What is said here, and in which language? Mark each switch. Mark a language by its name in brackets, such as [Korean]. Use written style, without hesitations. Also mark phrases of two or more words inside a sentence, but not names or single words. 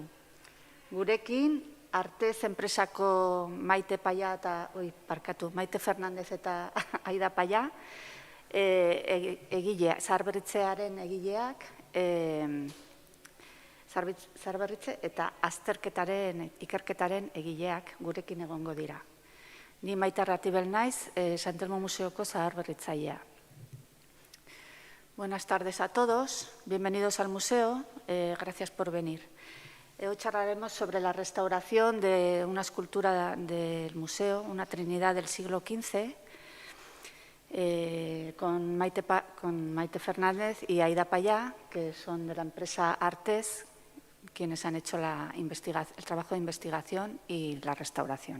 [Basque] Gurekin, Artez enpresako Maite Fernandez eta Aida Paya, zaharberritzearen egileak, zaharberritze eta ikerketaren egileak gurekin egongo dira. Ni Maite Arratibel naiz, San Telmo Museoko zaharberritzailea. [Spanish] Buenas tardes a todos, bienvenidos al museo, gracias por venir. Hoy charlaremos sobre la restauración de una escultura del museo, una Trinidad del siglo XV, con Maite Fernández y Aida Paya, que son de la empresa Artes, quienes han hecho el trabajo de investigación y la restauración.